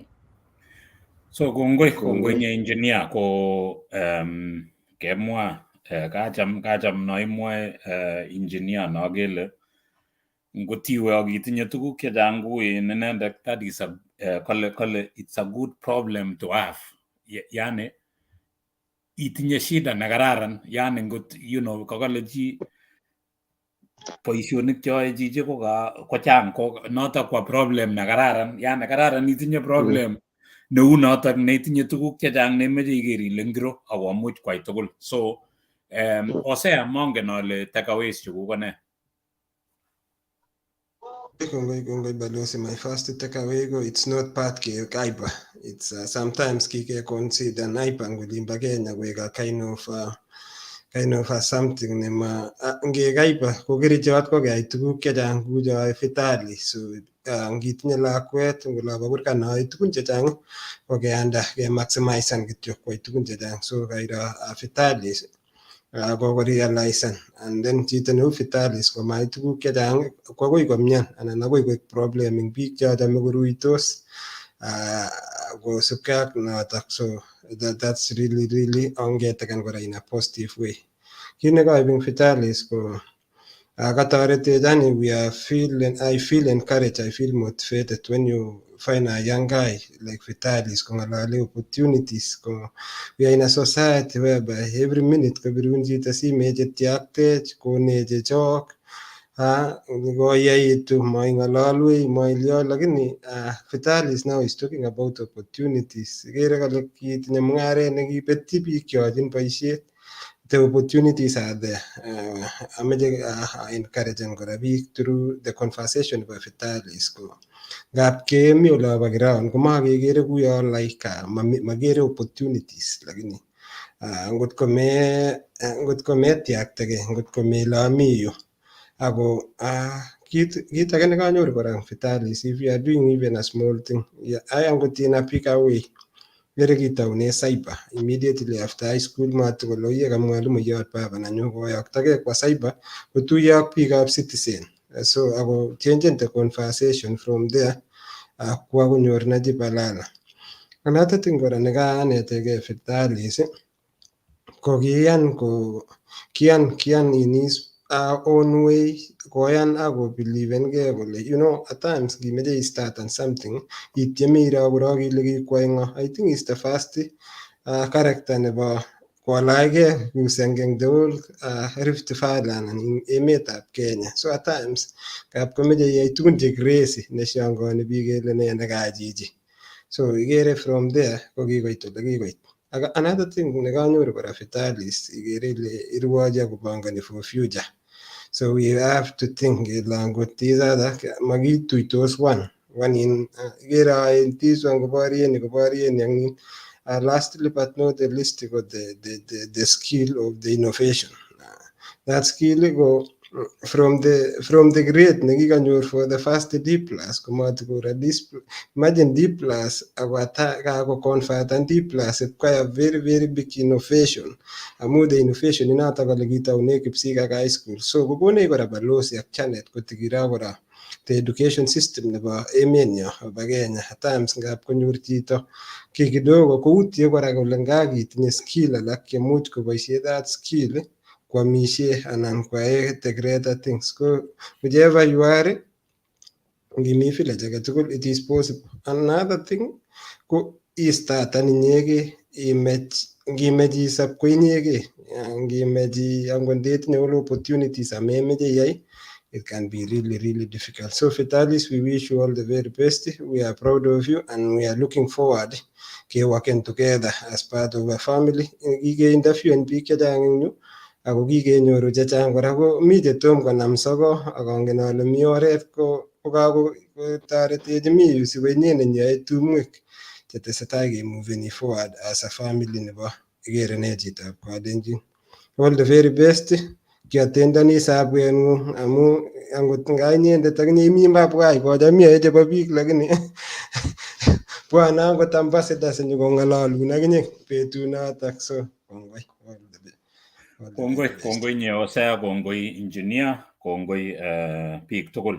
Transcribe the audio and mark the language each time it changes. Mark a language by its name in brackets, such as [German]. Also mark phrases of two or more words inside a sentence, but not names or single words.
[Kalenjin] So kongoi nye engineer ko kemwa kacham noimwe engineer nagele ngotiwe akitinye tuguk chechang kuin inendet, [English] that is kole it's a good problem to have. [Kalenjin] Yani itinye shida na kararan, yani ngot kakale chi boisionik choe chiche kochang ko notok kwa problem na kararan, yani kararan itinye problem neu notok neitinye tuguk chechang nemeche iker ile ngiro akomuch kwai tugul. So Hosea mongen ale takeaways chukuk ne? Kongoi Balozi, [English] my first takeaway go, it's not part [Kalenjin] ke kaiba. [English] It's sometimes [Kalenjin] kike consider naipa ngulimba Kenya kweka [English] kind of something [Kalenjin] nema nge kaiba kokerichot ko kayai tuguk chechang kou cho Vitali. So ngitinye lakwet ngolaba kurkanoi tugun chechang ko keanda ke maximize kityo kwai tugun chechang. So kairo Vitali ko realize, [English] and then [Kalenjin] chito neu Vitalis ko mai tuguk chechang ko akoi komyan anan akoi koik problem eng biik chochome koruitos kosubkei ak notok. [English] So that's really [Kalenjin] ongeteken kora [English] in a positive way. [Kalenjin] Kit nekaib eng Vitalis ko katoretech, [English] yani I feel encouraged, I feel motivated when you find a young guy like Vitalis [Kalenjin] kongalale [English] opportunities. We are in a society whereby every minute [Kalenjin] kabirun chito simet chetiaktech koneche chok koyaitu moing'ololwech moilyo, lakini Vitalis [English] now is talking about opportunities. [Kalenjin] Ikere kole kitinye mung'aret nekibetyi biik cheyochin boisiet. [English] The opportunities are there. Ameche encourage [Kalenjin] kora biik [English] through the conversation about Vitalis. [Kalenjin] Ngap kemi olapa ground komakekere kuyo makere opportunities, lakini ngot ko metiaktege, ngot ko melami yu ako kit age nekanyoru kora Vitalis, [English] if you are doing even a small thing, I am going to pick away [Kalenjin] Kere kitaune cyber [English] immediately after high school [Kalenjin] matukoloye ka mwalimuiyot baba nanyu koyoktogei kwa cyber kotuiyo ak biikab Citizen. [English] So ako change the conversation from there [Kalenjin] kwa konyor [English] Najib Balala. Another thing [Kalenjin] kora nekanetegei [English] Vitalis [Kalenjin] ko kian [English] in his own way, [Kalenjin] koyan ako believengei kole at times kimeche [English] start on something [Kalenjin] ityeme iro korok ile kikwai ng'o. [English] I think is the first character [Kalenjin] nebo kolachgei kou Senge [English] eng the whole Rift Valley [Kalenjin] anan eng emetab Kenya. So at times ngap komeche iyai tugun che crazy neshangani biik kele nee nekachichi. So igere from there ko kikoit ole kikoit. [English] Another thing [Kalenjin] nekanyoru kora Vitalis igere ile irwochi akopangani [English] for future. So we have to think [Kalenjin] kele angot [English] these other [Kalenjin] makituitos one in igere [English] in this one [Kalenjin] koborien ni [English] lastly but not the least ko the skill of the innovation. That skill go from the grade nekikanyor for the first D+ [Kalenjin] komatikora [English] imagine D+ ako convert and D+ quite a very very big innovation amu the innovation inoto [Kalenjin] kole kitaune Kipsigak [English] high school. [Kalenjin] So kokonech kora balozi ak Janet kotikiro kora [English] the education system [Kalenjin] nebo emenyo nebo Kenya. At times ngap konyor chito ki kidogo koutie kora kole ngakitinye skill alak chemuch koboisie [English] that skill [Kalenjin] kwamishe anan kwae [English] the greater things. Ko whichever you are [Kalenjin] ngimi village age tugul [English] it is possible. [Kalenjin] Another thing ko istatan inyege ngimech isop ko inyege ngimech angot ndetinye [English] all opportunities [Kalenjin] amemeche iyai [English] it can be really really difficult. So Vitalis, we wish you all the very best. We are proud of you and we are looking forward to working together as part of a family. [Kalenjin] Kike interview en biik chechang eng yu ako kikenyoru chechang kora ko mi chetom konam soko akongen ale mi oret ko kakotoretech mi yu sikoinye nenyoe tumwek chetesetai kemoveni [English] forward as a family [Kalenjin] nebo igere nee chitab Kalenjin. [English] All the very best. [Kalenjin] Kiatendoni sabweng'ung amu angot nga inyendet akinye imi mbabwai kocham yoe chebo biik lakini bwana angot ambassadors nyikong'alalun akinye betunotok. So kongoi. Kongoi Osea, kongoi engineer, kongoi biik tugul.